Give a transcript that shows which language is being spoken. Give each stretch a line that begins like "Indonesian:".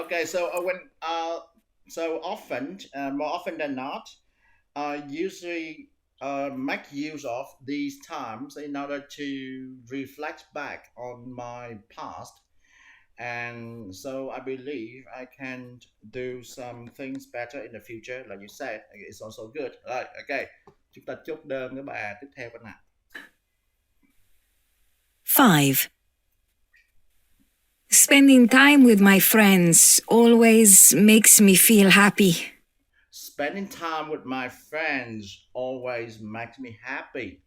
English: Okay, so so often, more often than not, I usually make use of these times in order to reflect back on my past. And so I believe I can do some things better in the future, like you said. It's also good. Right, okay.
Vietnamese: Chúng ta chốt đơn cái bài tiếp theo các bạn ạ. 5.
English: Spending time with my friends always makes me feel happy. Spending time with my friends always makes me happy.